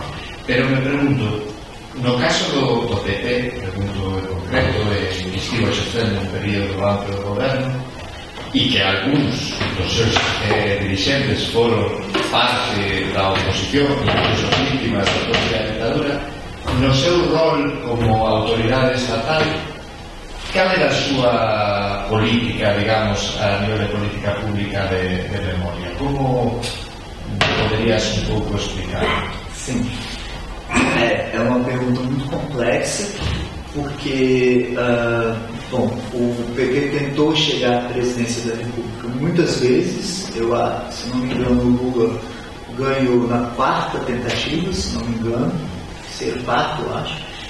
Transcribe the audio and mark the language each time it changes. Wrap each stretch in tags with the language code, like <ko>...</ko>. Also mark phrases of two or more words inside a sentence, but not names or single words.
<gl>Pero me pregunto, no caso do PP, pregunto en concreto, que estivo exercendo un período amplo do goberno e que algúns dos seus dirigentes foron parte da oposición, incluso víctimas da propia ditadura, no seu rol como autoridade estatal, cal era a súa política, digamos, a nivel de política pública de memoria? Como poderías un pouco explicar?</gl> <pt>Sim. É uma pergunta muito complexa, porque o PP tentou chegar à presidência da República muitas vezes. Se não me engano, o Lula ganhou na 4ª tentativa, se não me engano, 4ª, eu acho.</pt>